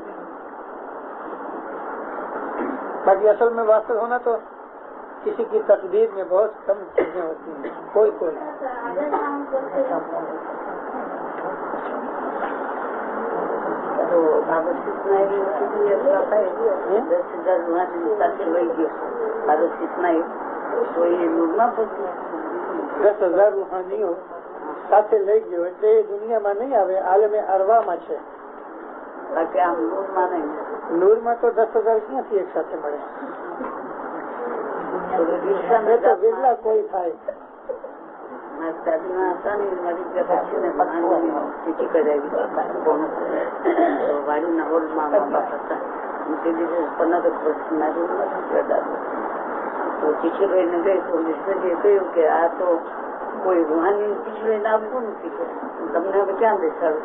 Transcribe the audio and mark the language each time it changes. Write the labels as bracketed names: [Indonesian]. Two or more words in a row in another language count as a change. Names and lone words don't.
[Urdu] باقی اصل میں واصل ہونا تو کسی کی تقدیر میں بہت کم چیزیں ہوتی ہیں، کوئی دس ہزار روحانی ہو ساتھ لے گئے [Gujarati] એટલે દુનિયામાં નહીં આવે. આલમે અરવામાં છે. બાકી આમ નૂરમાં તો 10,000 ક્યાંથી એક સાથે મળે? તો વેલા કોઈ થાય. ચીઠી કરાવી વાડીના હોલમાં તો ચીઠી લઈને ગઈ તો મિશ્રજીએ કહ્યું કે આ તો કોઈ રૂહાની ચીઠી લઈને આપવું નથી, તમને હવે ક્યાં બેસાડું?